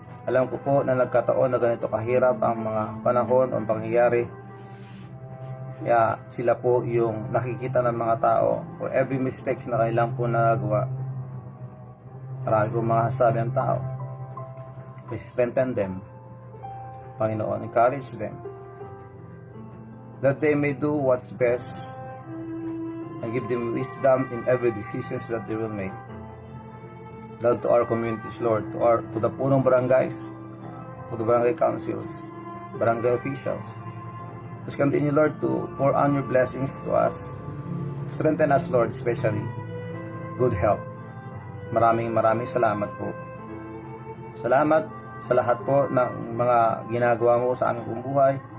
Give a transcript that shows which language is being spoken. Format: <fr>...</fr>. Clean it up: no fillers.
<tl>Alam ko po na nagkataon na ganito kahirap ang mga panahon o pangyayari. Kaya sila po yung nakikita ng mga tao</tl> <en>for every mistakes</en> <tl>na kanilang po nagagawa. Marami po mga sabi ang tao.</tl> <en>Please strengthen them, Panginoon, encourage them, that they may do what's best, and give them wisdom in every decisions that they will make. Lord, to our communities, Lord, to the punong barangays, to the barangay councils, barangay officials. Please continue, Lord, to pour on your blessings to us. Strengthen us, Lord, especially good health.</en> <tl>Maraming salamat po. Salamat sa lahat po ng mga ginagawa mo sa aming pong buhay.</tl>